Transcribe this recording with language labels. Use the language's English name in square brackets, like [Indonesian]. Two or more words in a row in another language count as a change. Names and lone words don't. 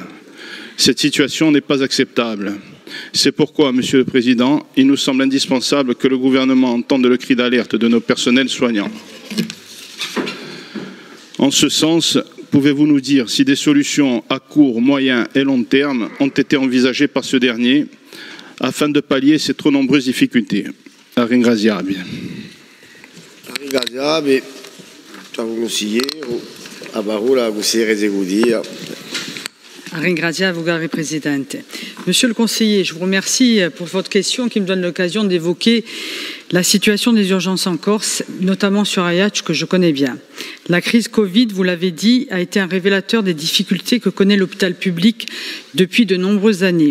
[French] Cette situation n'est pas acceptable. C'est pourquoi, Monsieur le Président, il nous semble indispensable que le gouvernement entende le cri d'alerte de nos personnels soignants. En ce sens, pouvez-vous nous dire si des solutions à court, moyen et long terme ont été envisagées par ce dernier afin de pallier ces trop nombreuses difficultés? [Corsican] Ringraziabi. Ringraziabi. A parola consigliere esecutivo. Ringraziamo, Presidente. [French] Monsieur le conseiller, je vous remercie pour votre question qui me donne l'occasion d'évoquer la situation des urgences en Corse, notamment sur Ajaccio, que je connais bien. La crise Covid, vous l'avez dit, a été un révélateur des difficultés que connaît l'hôpital public depuis de nombreuses années.